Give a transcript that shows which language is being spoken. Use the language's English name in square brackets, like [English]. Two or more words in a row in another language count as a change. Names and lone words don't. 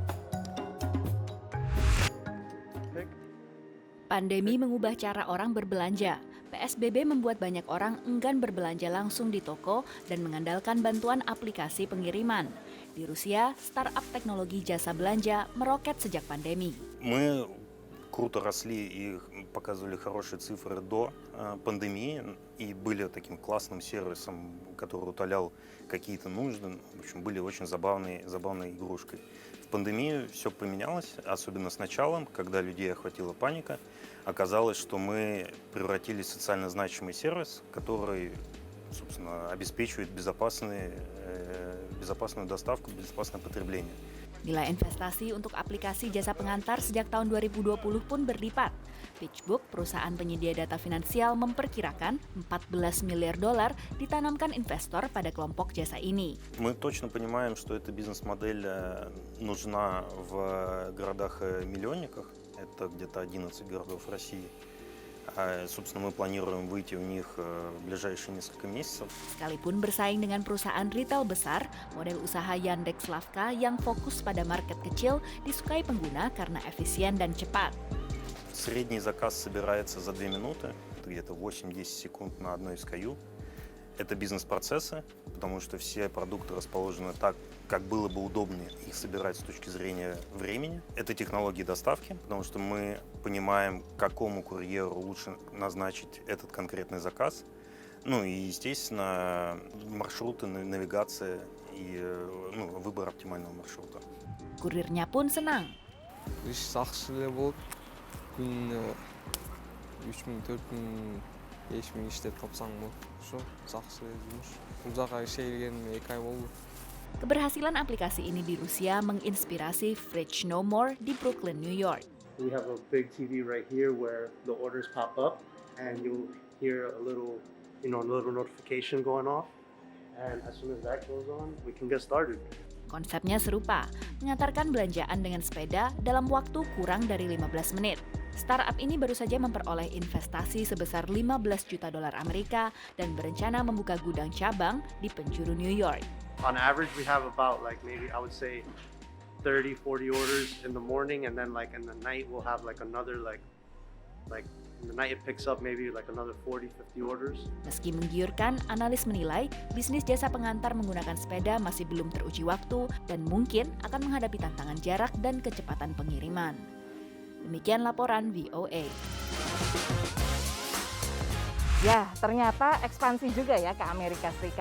[Indonesian] Pandemi mengubah cara orang berbelanja. PSBB membuat banyak orang enggan berbelanja langsung di toko dan mengandalkan bantuan aplikasi pengiriman. Di Rusia, startup teknologi jasa belanja meroket sejak pandemi. [Russian] Мы круто росли и показывали хорошие цифры до пандемии и были таким классным сервисом, который утолял какие-то нужды. В общем, были очень забавной игрушкой. В пандемию все поменялось, особенно с началом, когда людей охватила паника. Оказалось, что мы превратились в социально значимый сервис, который, собственно, обеспечивает безопасную доставку, безопасное потребление. [Indonesian] Nilai investasi untuk aplikasi jasa pengantar sejak tahun 2020 pun berlipat. PitchBook, perusahaan penyedia data finansial, memperkirakan $14 miliar ditanamkan investor pada kelompok jasa ini. [Russian] Мы точно понимаем, что эта бизнес-модель нужна в городах-миллионниках. Это где-то 11 городов России. Собственно, мы планируем выйти в них в ближайшие несколько месяцев. [Indonesian] Sekalipun bersaing dengan perusahaan retail besar, model usaha Яндекс.Лавка yang fokus pada market kecil disukai pengguna karena efisien dan cepat. [Russian] Средний заказ собирается за 2 минуты, это где-то 8-10 секунд на одной SKU. Это бизнес-процессы, потому что все продукты расположены так, как было бы удобнее их собирать с точки зрения времени. Это технологии доставки, потому что мы понимаем, какому курьеру лучше назначить этот конкретный заказ. Ну и, естественно, маршруты, навигация и выбор оптимального маршрута. [Indonesian] Kurirnya pun senang. [Kyrgyz] Жақсы эле болот. Күнүнө 3000, 4000, 5000 иштеп тапсаң болот. Ошо жақсы жумуш. Узакка ишке келгениме 2 ай болду. [Indonesian] Keberhasilan aplikasi ini di Rusia menginspirasi Fridge No More di Brooklyn, New York. [English] We have a big TV right here where the orders pop up and you'll hear a little notification going off. And as soon as that goes on, we can get started. [Indonesian] Konsepnya serupa, mengantarkan belanjaan dengan sepeda dalam waktu kurang dari 15 menit. Startup ini baru saja memperoleh investasi sebesar $15 juta Amerika dan berencana membuka gudang cabang di penjuru New York. [English] On average, we have about maybe I would say 30, 40 orders in the morning, and then in the night we'll have another in the night it picks up maybe another 40, 50 orders. [Indonesian] Meski menggiurkan, analis menilai bisnis jasa pengantar menggunakan sepeda masih belum teruji waktu dan mungkin akan menghadapi tantangan jarak dan kecepatan pengiriman. Demikian laporan VOA. Ya, ternyata ekspansi juga ya ke Amerika Serikat.